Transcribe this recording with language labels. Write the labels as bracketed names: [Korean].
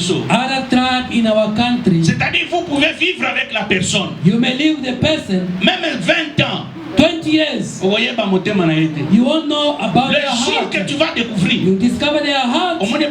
[English] Other tribe in our country. [French] C'est-à-dire vous pouvez vivre avec la personne. [English] You may live with the person. [French] Même 20 ans. [English] 20 years. You won't know about their heart. [French] Que tu vas découvrir. [English] You discover their heart.